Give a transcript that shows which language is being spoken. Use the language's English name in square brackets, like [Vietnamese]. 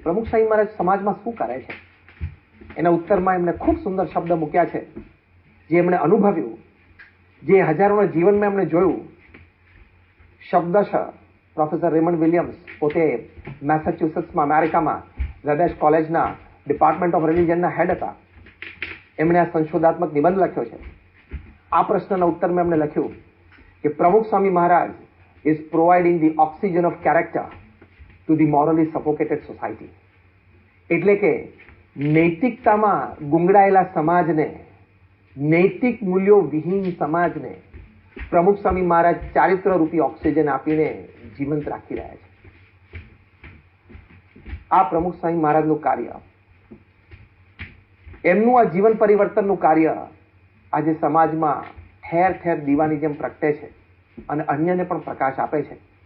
[Gujarati] પ્રમુખ સ્વામી મહારાજ સમાજમાં શું કરે છે? એના ઉત્તરમાં એમણે ખૂબ સુંદર શબ્દ મૂક્યા છે, જે એમણે અનુભવ્યું, જે હજારોના જીવનમાં એમણે જોયું. શબ્દશ પ્રોફેસર રેમન્ડ વિલિયમ્સ પોતે મેસેચ્યુસેટ્સમાં, અમેરિકામાં રદેશ કોલેજના ડિપાર્ટમેન્ટ ઓફ રિલિજનના હેડ હતા. એમણે આ સંશોધાત્મક નિબંધ લખ્યો છે. આ પ્રશ્નના ઉત્તરમાં એમણે લખ્યું કે પ્રમુખ Swami Maharaj [English] is providing the oxygen of character to the morally suffocated society. [Gujarati] એટલે કે નૈતિકતામાં ગુંગળાયેલા સમાજને, નૈતિક મૂલ્યો વિહીન સમાજને પ્રમુખ સ્વામી મહારાજ ચારિત્ર રૂપી ઓક્સિજન આપીને જીવંત રાખી રહ્યા છે. આ પ્રમુખ સ્વામી મહારાજનું કાર્ય, એમનું આ જીવન પરિવર્તનનું કાર્ય આજે સમાજમાં ઠેર ઠેર દીવાની જેમ પ્રગટે છે અને અન્યને પણ પ્રકાશ આપે છે.